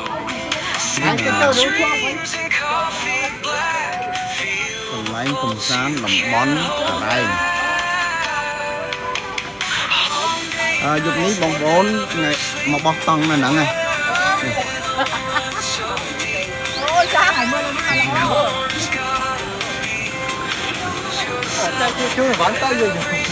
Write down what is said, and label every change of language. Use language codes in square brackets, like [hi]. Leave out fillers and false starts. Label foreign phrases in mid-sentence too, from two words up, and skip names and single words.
[en] Sip your dreams and coffee black. Feel the pulse you can't hold back. [km] យប់នេះបងប្អូនមកបោះតង់នៅហ្នឹងហើយអូយចាស់ហើយមើលឡើងតែជួយវ៉ាន់ទៅយើងអូ